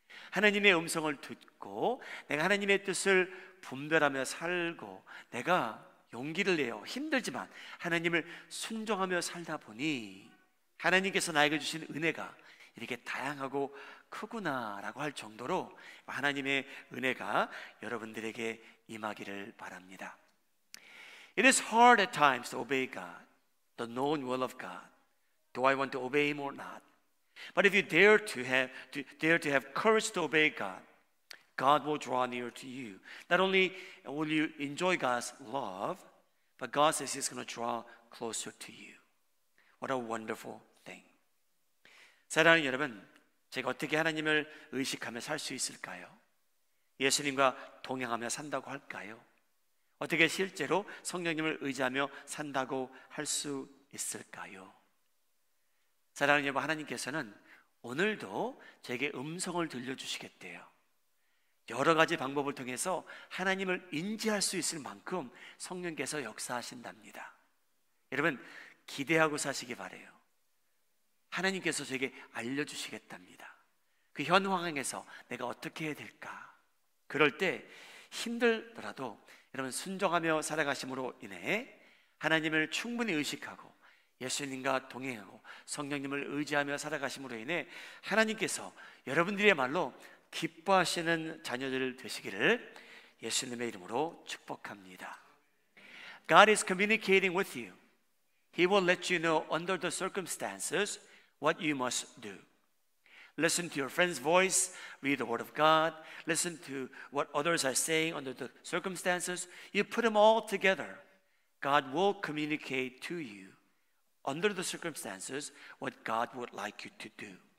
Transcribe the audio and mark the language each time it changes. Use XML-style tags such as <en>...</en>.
<ko>하나님의 음성을 듣고 내가 하나님의 뜻을 분별하며 살고 내가 용기를 내어 힘들지만 하나님을 순종하며 살다 보니 하나님께서 나에게 주신 은혜가 이렇게 다양하고 크구나라고 할 정도로 하나님의 은혜가 여러분들에게 임하기를 바랍니다.</ko> <en>It is hard at times to obey God, the known will of God. Do I want to obey Him or not? But if you dare to have courage to obey God, God will draw near to you. Not only will you enjoy God's love, but God says He's going to draw closer to you. What a wonderful thing.</en> <ko>사랑하는 여러분, 제가 어떻게 하나님을 의식하며 살 수 있을까요? 예수님과 동행하며 산다고 할까요? 어떻게 실제로 성령님을 의지하며 산다고 할 수 있을까요? 사랑하는 여러분, 하나님께서는 오늘도 제게 음성을 들려주시겠대요. 여러 가지 방법을 통해서 하나님을 인지할 수 있을 만큼 성령께서 역사하신답니다. 여러분, 기대하고 사시기 바래요. 하나님께서 저에게 알려주시겠답니다. 그 현 상황에서 내가 어떻게 해야 될까? 그럴 때 힘들더라도 여러분 순종하며 살아가심으로 인해 하나님을 충분히 의식하고 예수님과 동행하고 성령님을 의지하며 살아가심으로 인해 하나님께서 여러분들의 말로 기뻐하시는 자녀들 되시기를 예수님의 이름으로 축복합니다.</ko> <en>God is communicating with you. He will let you know under the circumstances what you must do. Listen to your friend's voice, read the Word of God, listen to what others are saying under the circumstances. You put them all together. God will communicate to you under the circumstances what God would like you to do.</en>